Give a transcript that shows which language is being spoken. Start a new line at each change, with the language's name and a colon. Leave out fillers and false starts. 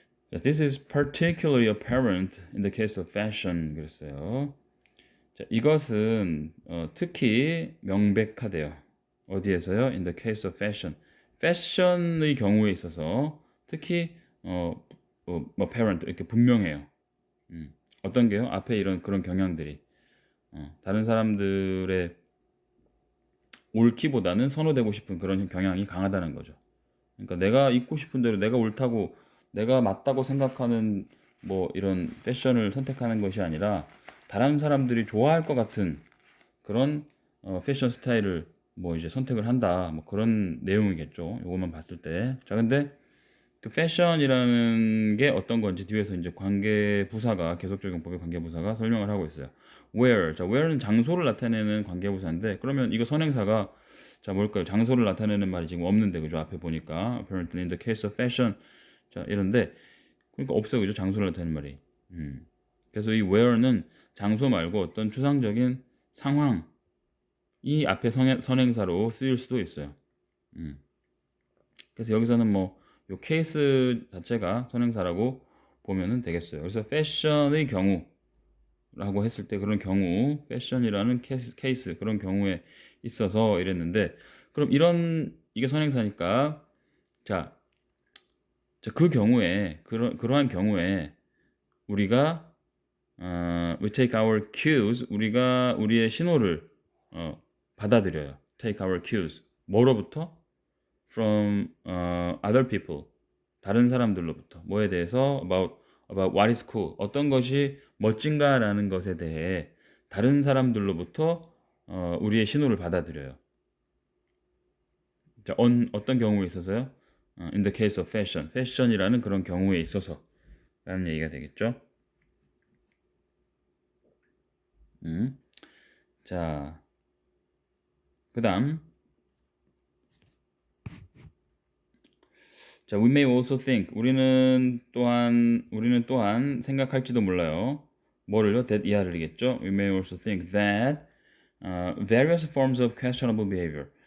English: 자, This is particularly apparent in the case of fashion.
Korean: 그랬어요. 자, 이것은 특히 명백하대요. 어디에서요?
English: In the case of fashion.
Korean: 패션의 경우에 있어서 특히 apparent 이렇게 분명해요. 어떤 게요? 앞에 이런 그런 경향들이 다른 사람들의 옳기보다는 선호되고 싶은 그런 경향이 강하다는 거죠. 그러니까 내가 입고 싶은 대로 내가 옳다고 내가 맞다고 생각하는 뭐 이런 패션을 선택하는 것이 아니라 다른 사람들이 좋아할 것 같은 그런 패션 스타일을 뭐 이제 선택을 한다. 뭐 그런 내용이겠죠. 요것만 봤을 때. 자, 근데 그 패션이라는 게 어떤 건지 뒤에서 이제 계속적용법의 관계부사가 설명을 하고 있어요.
English: where.
Korean: 자, where는 장소를 나타내는 관계부사인데 그러면 이거 선행사가 자, 뭘까요? 장소를 나타내는 말이 지금 없는데 그죠? 앞에 보니까
English: apparently in the case of fashion.
Korean: 자, 이런데 그러니까 없어요. 그죠? 장소를 나타내는 말이. 그래서 이 where는 장소 말고 어떤 추상적인 상황 이 앞에 선행사로 쓰일 수도 있어요. 음. 그래서 여기서는 뭐 요 케이스 자체가 선행사라고 보면은 되겠어요. 그래서 패션의 경우라고 했을 때 그런 경우, 패션이라는 케이스 그런 경우에 있어서 이랬는데 그럼 이게 선행사니까 자, 그 경우에 그러한 경우에 우리가
English: we take our cues
Korean: 우리가 우리의 신호를 받아들여요.
English: take our cues
Korean: 뭐로부터?
English: from other people
Korean: 다른 사람들로부터 뭐에 대해서
English: about what is cool
Korean: 어떤 것이 멋진가라는 것에 대해 다른 사람들로부터 우리의 신호를 받아들여요. 자, 어떤 경우에 있어서요?
English: In the case of fashion,
Korean: 패션이라는 그런 경우에 있어서라는 얘기가 되겠죠. 자, 그다음
English: 자, we may also think.
Korean: 우리는 또한 생각할지도 몰라요. 뭐를요? that 이하를이겠죠.
English: We may also think that various forms of questionable behavior.